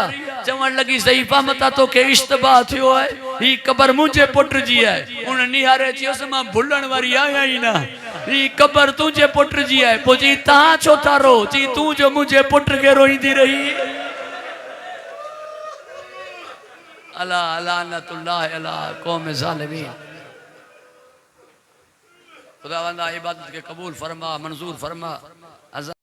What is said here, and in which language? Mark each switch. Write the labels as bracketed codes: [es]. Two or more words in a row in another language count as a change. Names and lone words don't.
[sd] चवण लॻी ज़ईफ़ा मता तोखे इश्तबाह थियो आहे, ही क़बर मुंहिंजे पुट जी आहे। उन निहारे चयोसि मां भुलण वारी आहियां ई न, ही क़बर तुंहिंजे पुट जी आहे। पोइ चई तव्हां छो था रो? चई तूं जो मुंहिंजे पुट खे रोईंदी रही। [ar] ألا لعنة الله على قوم ظالمين. [ur] خداوندا عبادت کے قبول فرما، منظور فرما.